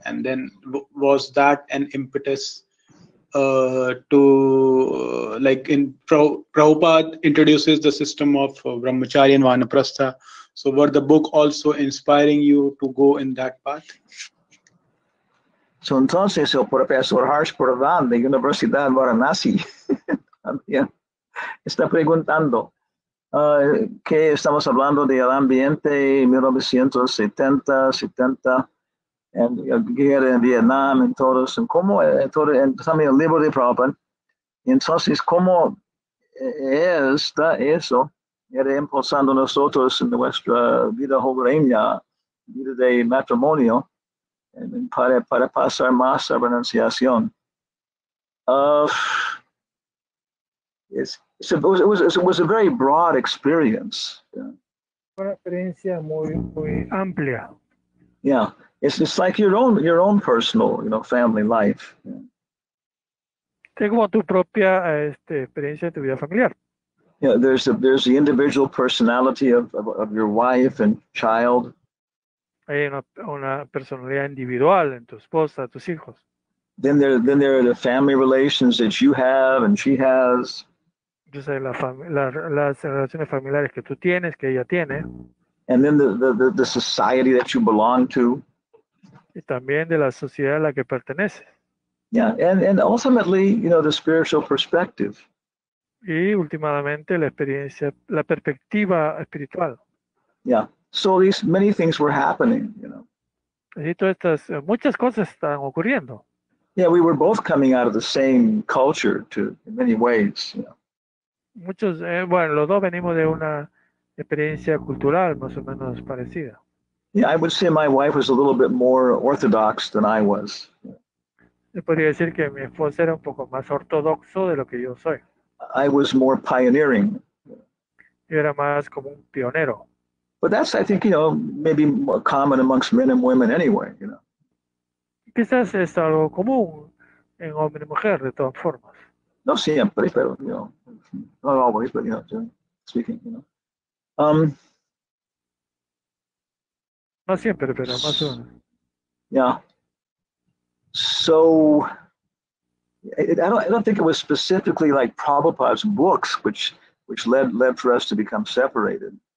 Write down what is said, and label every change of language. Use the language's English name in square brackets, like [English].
[English] And then was that an impetus to like in Prabhupada introduces the system of Brahmacharya and Vanaprastha. So were the book also inspiring you to go in that path? [Spanish] So entonces el profesor Harsh Pradhan de Universidad Varanasi también está preguntando que estamos hablando del ambiente 1970, 70, en guerra en Vietnam, en todos, en cómo, también el libro de Prabhupada. Entonces, ¿cómo está eso? Era impulsando nosotros en nuestra vida hogareña, vida de matrimonio, para pasar más a renunciación. [English] It was a very broad experience. [Spanish] Una experiencia muy amplia. [English] Yeah, it's like your own personal, family life. [Spanish] Es como tu propia experiencia de tu vida familiar. [English] Yeah, there's the individual personality of your wife and child. [Spanish] Hay una personalidad individual en tu esposa, tus hijos. [English] Then there are the family relations that you have and she has. [Spanish] Entonces las relaciones familiares que tú tienes, que ella tiene. [English] And then the society that you belong to. [Spanish] Y también de la sociedad a la que perteneces. [English] Yeah, and ultimately, the spiritual perspective. [Spanish] Y últimamente la perspectiva espiritual. [English] Yeah. So these many things were happening, [Spanish] Y muchas cosas están ocurriendo. [English] Yeah, we were both coming out of the same culture in many ways. [Spanish] Muchos, los dos venimos de una experiencia cultural más o menos parecida. [English] Yeah, I would say my wife was a little bit more orthodox than I was. [Spanish] Yo podría decir que mi esposa era un poco más ortodoxo de lo que yo soy. [English] I was more pioneering. [Spanish] Yo era más como un pionero. [English] But that's, I think, maybe more common amongst men and women anyway, [Spanish] Quizás es algo común en hombre y mujer, de todas formas. No siempre, pero, [English] not always, but, speaking, [Spanish] No siempre, pero más o menos. [English] Yeah. So I don't think it was specifically like Prabhupada's books which led for us to become separated.